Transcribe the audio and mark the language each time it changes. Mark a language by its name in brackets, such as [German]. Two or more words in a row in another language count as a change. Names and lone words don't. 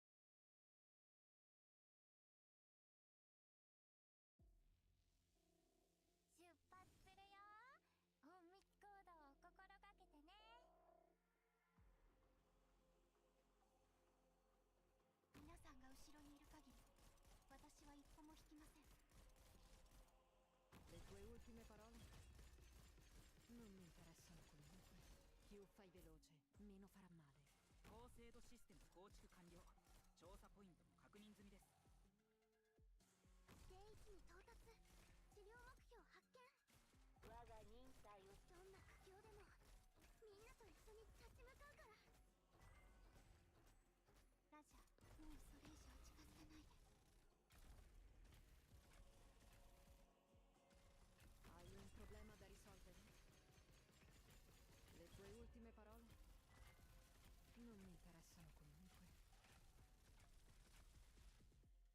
[Japanese] 出発するよ。隠密行動を心がけてね。皆さんが後ろにいる限り私は一歩も引きません。 [Italian] Le tue ultime parole? Non mi interessano comunque. Più fai veloce, meno farà male. [Japanese] 高精度システム構築完了。調査ポイントも確認済みです。定位置に到達。治療目標発見。我が忍耐を。どんな苦境でもみんなと一緒に立ち向かうから。ラジャもうそれ以上近づかないで。 [Italian] Hai un problema da risolvere? Le tue ultime parole? Non mi interessano comunque.